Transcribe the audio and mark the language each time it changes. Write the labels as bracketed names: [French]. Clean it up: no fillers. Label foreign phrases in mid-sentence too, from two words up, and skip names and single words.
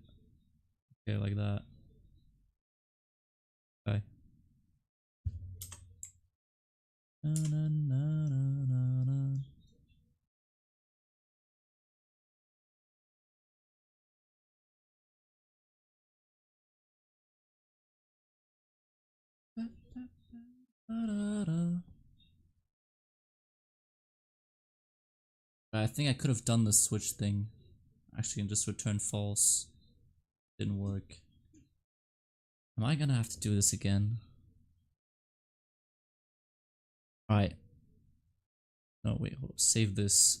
[English] Okay, like that. Okay. Na, na, na, na, na, na. Ba, ba, ba, ba, da, da. I think I could have done the switch thing. Actually, and just return false. Didn't work. Am I gonna have to do this again? Alright. No, wait, hold on. Save this.